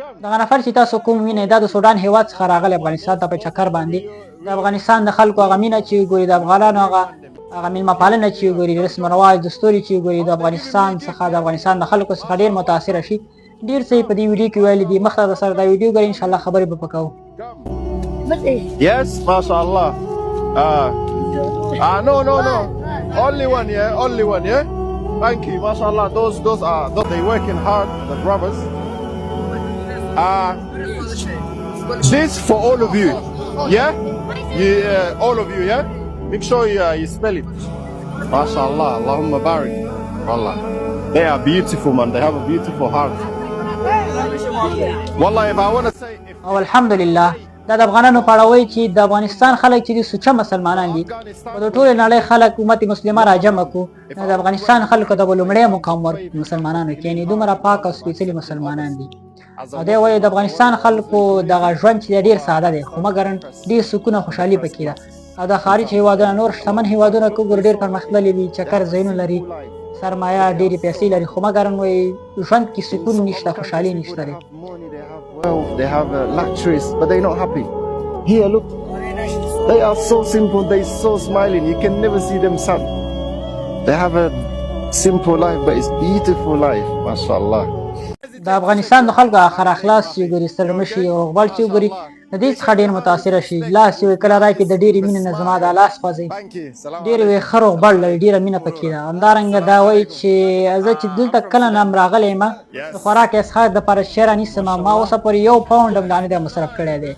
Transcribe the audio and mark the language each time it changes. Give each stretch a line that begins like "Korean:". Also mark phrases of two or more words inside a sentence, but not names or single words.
Pashto: دغه نفر چې تاسو کوم وینئ دا د سودان هیواد څخه راغلی افغانستان ته په چکر باندې د افغانستان د خلکو هغه مینه چې ګوري د افغانانو هغه میلمه پالنه چې ګوري رسم و رواج دستوري چې ګوري د افغانستان څخه د افغانستان د خلکو څخه ډېر متاثره شي. ډېر څه په دې ویډیو کې ویلي دي. مخته د سره دا ویډیو ګورئ انشاءالله خبرې به پکوو.
English: Yes, mashallah. No. Only one, yeah? Only one, yeah? Thank you, mashallah. Those they working hard, the brothers. This for all of you, yeah? All of you, yeah? Make sure you spell it.
Arabic: ما شاء الله، اللهم بارك.
English: Wallah. They are beautiful, man. They have a beautiful heart. Wallah, if I want to say...
Pashto: او الحمدلله دا د افغانانو په اړه وایي چې د افغانستان خلک چې دي سوچه مسلمانان دي. په د ټولې نړۍ خلک امت مسلمه راجمع کړو. د افغانستان خلکو ته به لومړی مقام ورکړو مسلمانانو کې، یعنې دومره پاک او سپېڅلي مسلمانان دي. او دی وایي د افغانستان خلکو دغه ژوند چې ډېر ساده دی خو مګر ډېر سکون او خوشحالي پکې ده. او د خارج هېوادونه نور شتمن هېوادونه که وګورو ډېر پرمختللي دي، چکر ځایونه لري، سرمایه ډېرې پیسې لري، خو مګر وایي ژوند کې سکون نشته، خوشحالي نشته دی.
English: Wealth, they have luxuries, but they're not happy. Here, look, they are so simple, they're so smiling, you can never see them sad. They have a simple life, but it's beautiful life, mashallah.
Pashto: د افغانستان د خلکو آخر اخلاص چې ګوري سرمشي او غبل چې ګوري د دې څخه ډېر متاثره شي. لاس یې کله راکړي د ډېرې مینې نه زما دا لاس خوځوي، ډېر یې ښه روغبړ لري، ډېره مینه پکې ده. همدارنګه دا وایي چې زه چې دلته کله نه ام راغلی یم د خوراک اسخاک دپاره شی رانیسم، ما اوسه پورې 1 پاونډ هم دانې دی مصرف کړی دی.